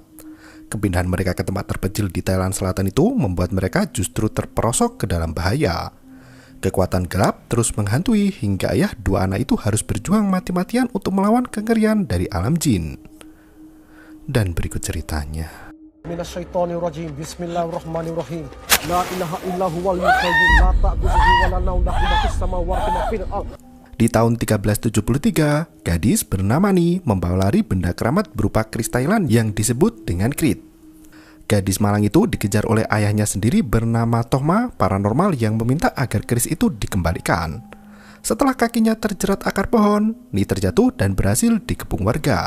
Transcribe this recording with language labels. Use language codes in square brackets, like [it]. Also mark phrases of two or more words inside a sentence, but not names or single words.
[id] Kepindahan mereka ke tempat terpencil di Thailand Selatan itu membuat mereka justru terperosok ke dalam bahaya. Kekuatan gelap terus menghantui hingga ayah dua anak itu harus berjuang mati-matian untuk melawan kengerian dari alam jin. Dan berikut ceritanya. [ar] Minasyaitonirrajim. Bismillahirrahmanirrahim. لا إله إلا هو القيوم لا تأخذه ولا نوم له ما في السماوات وما في الأرض. [id] Di tahun 1373, gadis bernama Ni membawa lari benda keramat berupa keris Thailand yang disebut dengan Krit. Gadis malang itu dikejar oleh ayahnya sendiri bernama Tohma paranormal yang meminta agar keris itu dikembalikan. Setelah kakinya terjerat akar pohon, Ni terjatuh dan berhasil dikepung warga.